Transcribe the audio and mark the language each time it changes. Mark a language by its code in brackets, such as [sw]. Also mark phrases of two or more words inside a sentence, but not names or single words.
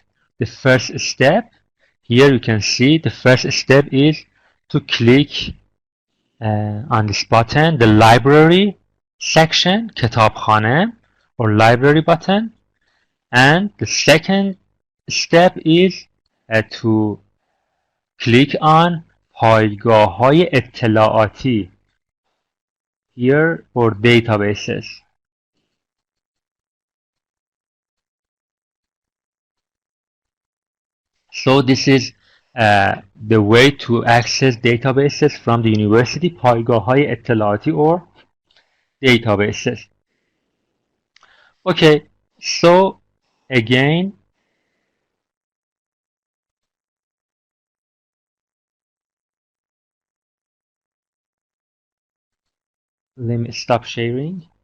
[en] The first step, here you can see the first step is to click on this button, the library section, کتابخانه or library button. And the second step is to click on [fa] پایگاه‌های اطلاعاتی [en] here for databases. So this is the way to access databases from the university. [fa] پایگاه‌های اطلاعاتی [en] or databases. Okay, so again, let me stop sharing.